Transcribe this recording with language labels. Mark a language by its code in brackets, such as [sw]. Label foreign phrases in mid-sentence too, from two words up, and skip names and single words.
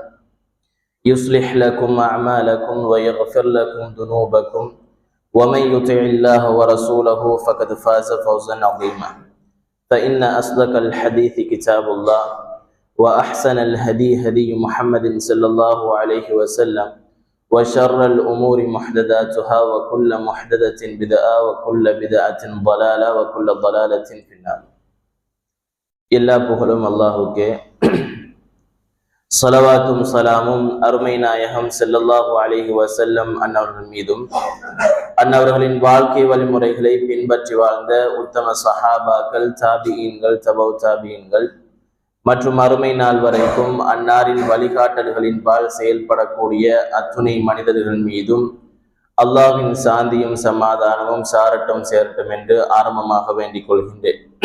[ar] يصلح لكم أعمالكم ويغفر لكم ذنوبكم ومن يطع الله ورسوله فقد فاز فوزا عظيما فإن أصدق الحديث كتاب الله وأحسن الهدي هدي محمد صلى الله عليه وسلم وشر الأمور محدثاتها وكل محدثة بدعة وكل بدعة ضلالة وكل ضلالة في النار [ta] எல்லா புகழும் அல்லாஹ்வுக்கே ஸலவாத்தும் ஸலாமும் அருமை நாயகம் [ar] صلى الله عليه وسلم [ta] அன்னவர்கள் மீதும் அன்னவர்களின் வாழ்க்கை வழிமுறைகளை பின்பற்றி வாழ்ந்த உத்தம சஹாபாக்கள் தாபிஈன்கள் தபவு தாபிஈன்கள் மற்றும் அருமை நாள் வரைக்கும் அன்னாரின் வழிகாட்டல்களின்பால் செயல்படக்கூடிய அத்துணை மனிதர்கள் மீதும் அல்லாஹ்வின் சாந்தியும் சமாதானமும் சாரட்டும் சேரட்டும் என்று ஆரம்பமாக வேண்டிக் கொள்கின்றேன்.